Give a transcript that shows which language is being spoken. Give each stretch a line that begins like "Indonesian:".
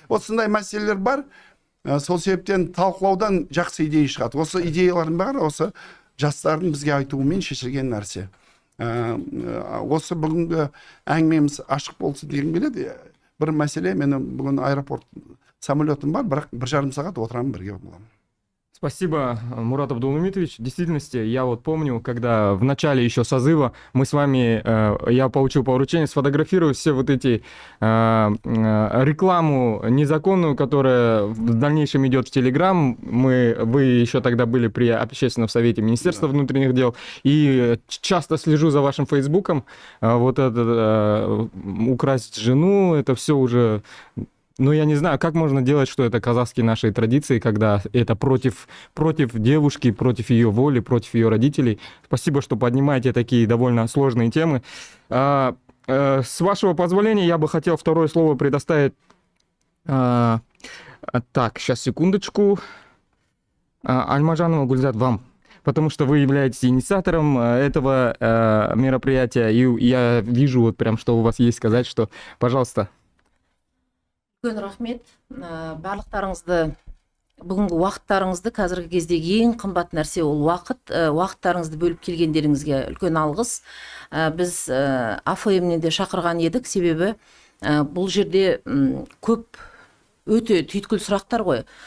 Kazakh: Осындай мәселелер бар. Сол себептен талқылаудан жақсы идея шығады. Осы идеялардың бәрі осы жастардың бізге айтуымен шешілген нәрсе. Осы бүгінгі әңгімеміз ашық болсын деген келеді. Бір мәселе, мен бүгін аэропорт самолетім бар, бірақ 1,5 сағат отырамын, бірге боламын.
Russian: Спасибо, Мурат Абдулмумитович. В действительности, я вот помню, когда в начале еще созыва мы с вами, я получил поручение сфотографировать все вот эти рекламу незаконную, которая в дальнейшем идет в Телеграм. Вы еще тогда были при общественном совете Министерства внутренних дел. И часто слежу за вашим Фейсбуком. Вот это украсть жену, это все уже... Ну, я не знаю, как можно делать, что это казахские наши традиции, когда это против девушки, против ее воли, против ее родителей. Спасибо, что поднимаете такие довольно сложные темы. С вашего позволения, я бы хотел второе слово предоставить... Так, сейчас, секундочку. Альмажанова Гульзат, вам. Потому что вы являетесь инициатором этого мероприятия, и я вижу вот прям, что у вас есть сказать, что, пожалуйста.
Kazakh: Үлкен рахмет. Барлықтарыңызды, бүгінгі уақыттарыңызды, қазіргі кездегі ең қымбат нәрсе ол уақыт. Уақыттарыңызды бөліп келгендеріңізге үлкен алғыс. Біз АФМ-нен де шақырған едік, себебі бұл жерде көп өте түйткіл сұрақтар ғой.